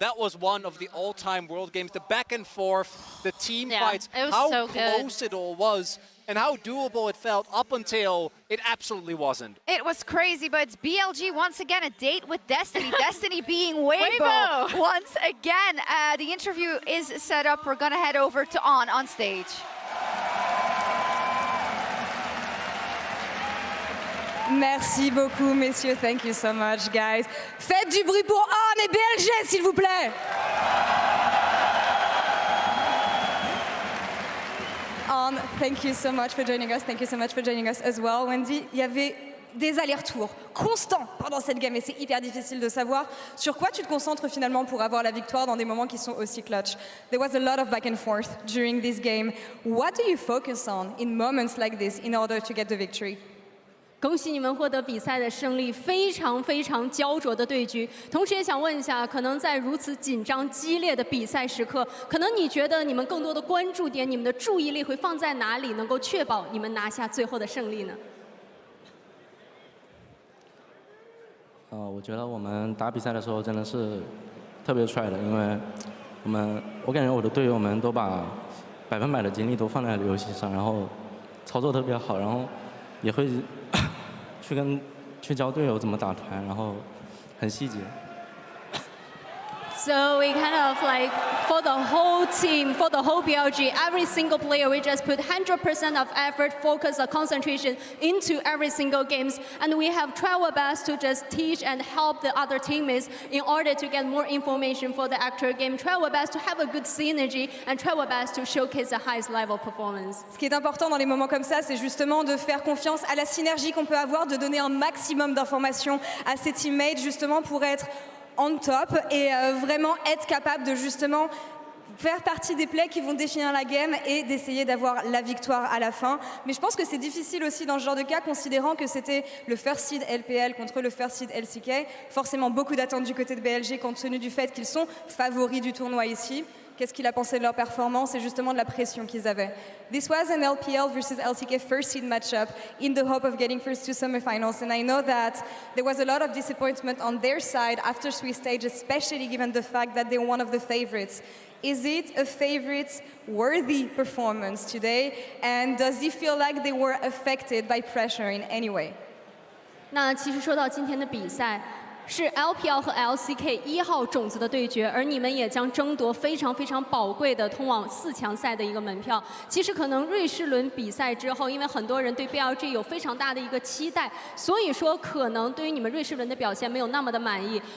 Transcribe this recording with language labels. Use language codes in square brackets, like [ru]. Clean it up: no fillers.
[en] That was one of the all-time World games. The back and forth, the team fights, how close it all was, and how doable it felt up until it absolutely wasn't. It was crazy, but it's BLG once again, a date with Destiny. Destiny being Weibo once again. The interview is set up. We're going to head over to on stage. [fr] Merci beaucoup, messieurs. [en] Thank you so much, guys. [fr] Faites du bruit pour On et BLG, s'il vous plaît. [en] On, thank you so much for joining us. Thank you so much for joining us as well, Wendy. [fr] Il y avait des allers-retours constants pendant cette game et c'est hyper difficile de savoir sur quoi tu te concentres finalement pour avoir la victoire dans des moments qui sont aussi clutch. [en] There was a lot of back and forth during this game. What do you focus on in moments like this in order to get the victory? [zh] 恭喜你们获得比赛的胜利，非常非常焦灼的对局。同时也想问一下，可能在如此紧张激烈的比赛时刻，可能你觉得你们更多的关注点、你们的注意力会放在哪里，能够确保你们拿下最后的胜利呢？我觉得我们打比赛的时候真的是特别帅的，因为我感觉我的队友们都把100%的精力都放在了游戏上，然后操作特别好，然后也会去跟去教队友怎么打团，然后很细节。 [en] So we kind of like, for the whole team, for the whole BLG, every single player, we just put 100% of effort, focus, or concentration into every single games. And we have tried our best to just teach and help the other teammates in order to get more information for the actual game. Try our best to have a good synergy and try our best to showcase the highest level performance. [fr] Ce qui est important dans les moments comme ça, c'est justement de faire confiance à la synergie qu'on peut avoir, de donner un maximum d'informations à ses teammates, justement pour être on top et vraiment être capable de justement faire partie des plays qui vont définir la game et d'essayer d'avoir la victoire à la fin. Mais je pense que c'est difficile aussi dans ce genre de cas, considérant que c'était le first seed LPL contre le first seed LCK. Forcément beaucoup d'attentes du côté de BLG compte tenu du fait qu'ils sont favoris du tournoi ici. Qu'est-ce qu'il a pensé de leur performance et justement de la pression qu'ils avaient. [en] This was an LPL versus LCK first seed matchup in the hope of getting first to semifinals, and I know that there was a lot of disappointment on their side after Swiss stage, especially given the fact that they're one of the favorites. Is it a favorite-worthy performance today, and does he feel like they were affected by pressure in any way? [zh] 那其实说到今天的比赛。是 LPL 和 LCK 1号种子的对决，而你们也将争夺非常宝贵的通往4强赛的一个门票。其实可能瑞士轮比赛之后，因为很多人对 BLG 有非常大的一个期待，所以说可能对于你们瑞士轮的表现没有那么的满意。